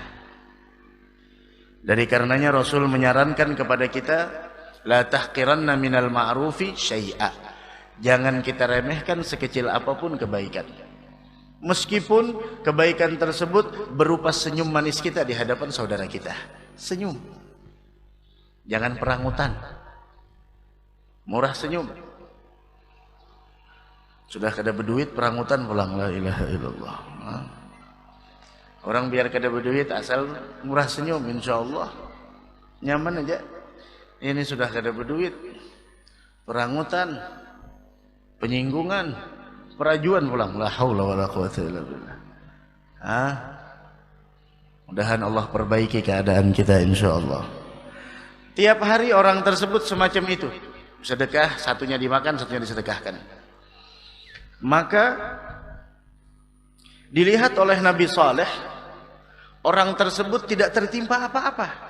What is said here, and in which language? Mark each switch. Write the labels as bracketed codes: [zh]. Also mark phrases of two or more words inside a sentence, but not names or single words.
[id] Dari karenanya Rasul menyarankan kepada kita, [ar] la tahqiranna minal ma'rufi syai'a. [id] Jangan kita remehkan sekecil apapun kebaikan. Meskipun kebaikan tersebut berupa senyum manis kita di hadapan saudara kita. Senyum. Jangan perangutan. Murah senyum. Sudah kada berduit perangutan pulang, [ar] la ilaha illallah. [id] Orang biar kada berduit asal murah senyum, insyaallah nyaman aja. Ini sudah kada berduit, perangutan, penyinggungan, perajuan pulang, [ar] la haula wala quwata illa billah. [id] Mudahan Allah perbaiki keadaan kita insyaallah. Tiap hari orang tersebut semacam itu, sedekah, satunya dimakan, satunya disedekahkan. Maka dilihat oleh Nabi Saleh, orang tersebut tidak tertimpa apa-apa.